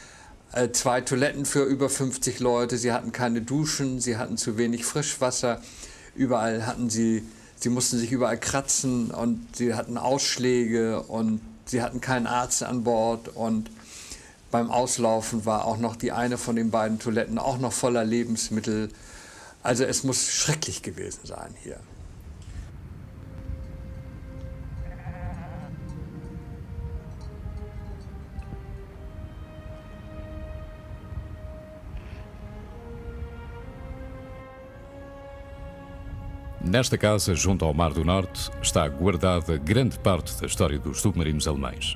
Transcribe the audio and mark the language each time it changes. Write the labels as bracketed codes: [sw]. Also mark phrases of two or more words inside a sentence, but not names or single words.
[de] 2 Toiletten für über 50 Leute, sie hatten keine Duschen, sie hatten zu wenig Frischwasser, überall hatten sie mussten sich überall kratzen und sie hatten Ausschläge und sie hatten keinen Arzt an Bord und beim Auslaufen war auch noch die eine von den beiden Toiletten auch noch voller Lebensmittel. Also es muss schrecklich gewesen sein hier. [pt] Nesta casa, junto ao Mar do Norte, está guardada grande parte da história dos submarinos alemães.